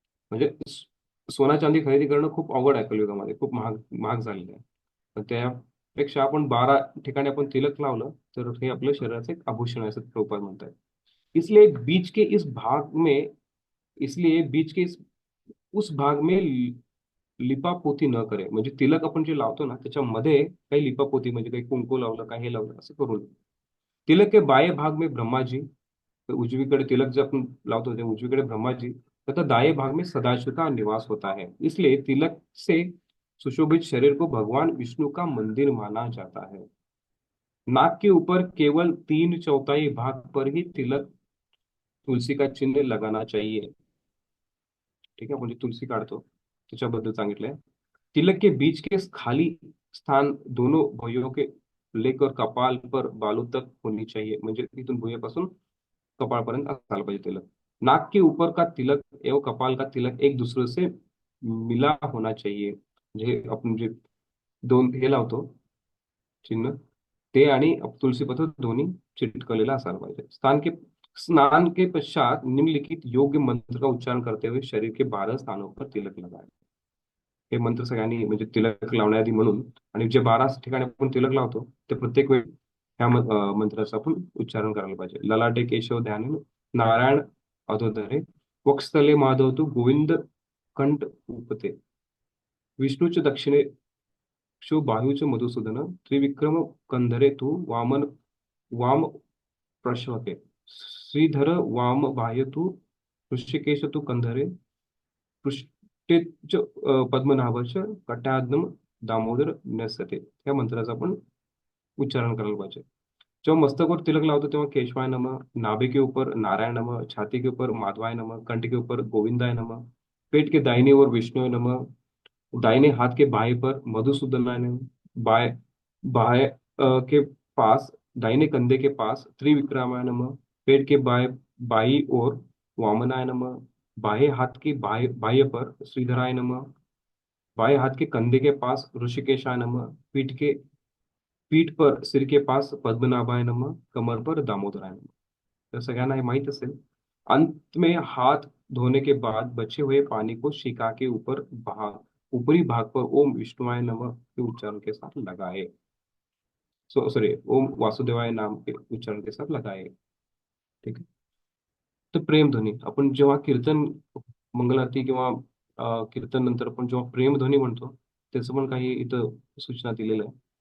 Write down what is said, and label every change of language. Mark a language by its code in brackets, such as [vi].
[mr] म्हणजे सोना चांदी खरेदी करणं खूप अवघड आहे कलियुगामध्ये, खूप महाग महाग झालेलं आहे। पण त्यापेक्षा आपण 12 ठिकाणी आपण तिलक लावलं तर हे आपल्या शरीराचं एक आभूषण आहे असं प्रभुपाद म्हणतात। [hi] इसलिए बीच के इस भाग में इसलिए बीच के इस उस भाग में लिपापोती न करे। [mr] म्हणजे तिलक आपण जे लावतो ना त्याच्यामध्ये काही लिपापोती म्हणजे काही कुंकू लावलं काही हे लावलं असं करू नये। [hi] तिलक के बाएं भाग में ब्रह्मा जी, तो [mr] उजवीकडे तिलक जब आपण लावतो ते उजवीकडे [hi] ब्रह्मा जी तथा दाएं भाग में सदाशिव का निवास होता है। इसलिए तिलक से सुशोभित शरीर को भगवान विष्णु का मंदिर माना जाता है। नाक के ऊपर केवल 3/4 भाग पर ही तिलक तुलसी का चिन्ह लगाना चाहिए. [mr] ठीक है, म्हणजे तुलसी काढतो त्याच्याबद्दल सांगितलंय. [hi] तिलक के बीच के खाली स्थान दोनों भुजाओं के लेकर कपाल पर बालों तक होनी चाहिए. [mr] म्हणजे इथून भुजापासून कपाळपर्यंत असायला पाहिजे तिलक. [hi] नाक के ऊपर का तिलक एवं कपाल का तिलक एक दूसरे से मिला होना चाहिए. [mr] म्हणजे आपण जे दोन हे लावतो चिन्ह, ते आणि तुलसीपत्र दोन्ही चिटकलेला असायला पाहिजे. [hi] स्नान के पश्चात निम्नलिखित योग्य मंत्र का उच्चारण करते हुए शरीर के 12 स्थानों पर तिलक लगाए. [mr] हे मंत्र सगळ्यांनी म्हणजे तिलक लावण्याआधी म्हणून, आणि जे 12 ठिकाणी आपण तिलक लावतो ते प्रत्येक वेळी ह्या मंत्राचं आपण उच्चारण करायला पाहिजे. [sa] ललाटे केशव ध्यान नारायण अधोदरे वक्षस्थले माधव तू गोविंद कंठ उपते विष्णूच दक्षिणे शो बाहुच मधुसूदन त्रिविक्रम कंधरे तू वामन वाम प्रश्वके श्रीधर वाम बाह्य तू ऋषिकेश तू कंधरे पृष्ठेच पद्मनाभच कटाग्नम दामोदर नसते. [mr] या मंत्राचं आपण उच्चारण करायला पाहिजे. [hi] जब मस्तक और तिलक लाओ तो तेव्हा केशवाय नमः, नाभि के ऊपर नारायण नमः, छाती के ऊपर माधवाय नमः, कंठ के ऊपर गोविंदाय नमः, पेट के दाहिनी ओर विष्णु नमः, दाहिने हाथ के बाएं पर मधुसूदनाय नमः, बाएं बाएं के पास दाहिने कंधे के पास त्रिविक्रमाय नमः, पेट के बाई ओर वामनाय नमः, बाएं हाथ के बाह्य पर श्रीधराय नमः, बाएं हाथ के कंधे के पास ऋषिकेशाय नमः, पीठ पर सिर के पास पद्मनाभाय नमः, कमर पर दामोदराय नमः. [mr] तर सगळ्यांना हे माहित असेल. [hi] अंत में हाथ धोने के बाद बचे हुए पानी को शिका के ऊपरी भाग पर ओम विष्णुवाय नमः के उच्चारण के साथ लगाए. सॉरी, ओम वासुदेवाय नाम के उच्चारण के साथ लगाए. ठीक है. [mr] तर प्रेम ध्वनी आपण जेव्हा कीर्तन, मंगल आरती किंवा कीर्तन नंतर आपण जेव्हा प्रेम ध्वनी म्हणतो, त्याचं पण काही इथं सूचना दिलेलं आहे.